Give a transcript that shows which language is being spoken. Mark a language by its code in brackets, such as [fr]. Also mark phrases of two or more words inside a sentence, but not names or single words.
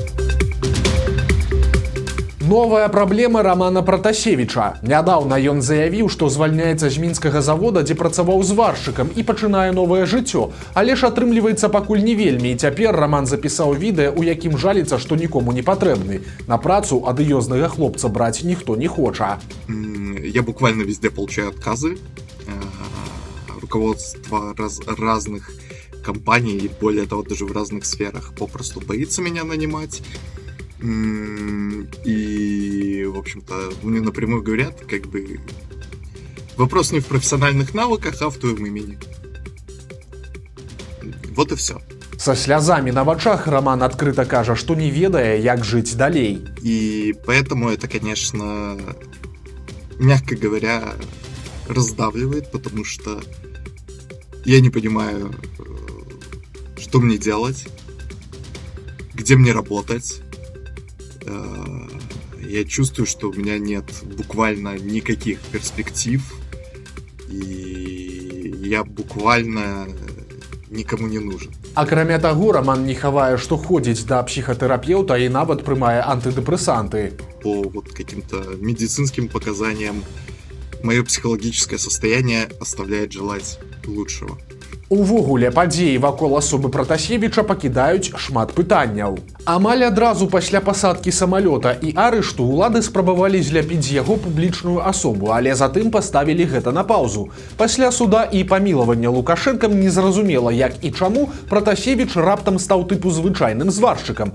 [be] Новая праблема Рамана Пратасевіча. Нядаўна ён заявіў, што звальняецца з мінскага завода, дзе працаваў зваршчыкам і пачынае новае жыццё. Але ж атрымліваецца пакуль не вельмі, і цяпер Раман запісаў відэа, у якім жаліцца, што нікому не патрэбны. На працу адыёзнага хлопца браць ніхто не хоча. [ru] Я буквально везде получаю отказы. Руководство разных компаний, и более того, даже в разных сферах попросту боится меня нанимать. И, в общем-то, мне напрямую говорят, как бы, вопрос не в профессиональных навыках, а в твоем имени. Вот и все. [be] Са слязамі на вачах Раман адкрыта кажа, што не ведае, як жыць далей. [ru] И поэтому это, конечно, мягко говоря, раздавливает, потому что я не понимаю, что мне делать, где мне работать. Я чувствую, что у меня нет буквально никаких перспектив, и я буквально никому не нужен. [be] Акрамя таго, Раман не хавае, што ходзіць да псіхатэрапеўта і нават прымае антыдэпрэсанты. [ru] По вот каким-то медицинским показаниям мое психологическое состояние оставляет желать лучшего. [be] Увогуле, падзеі вакол асобы Пратасевіча пакідаюць шмат пытанняў. Амаль адразу пасля пасадкі самалёта і арышту ўлады спрабавалі зляпіць з яго публічную асобу, але затым паставілі гэта на паўзу. Пасля суда і памілавання Лукашэнкам незразумела, як і чаму Пратасевіч раптам стаў тыпу звычайным зваршчыкам.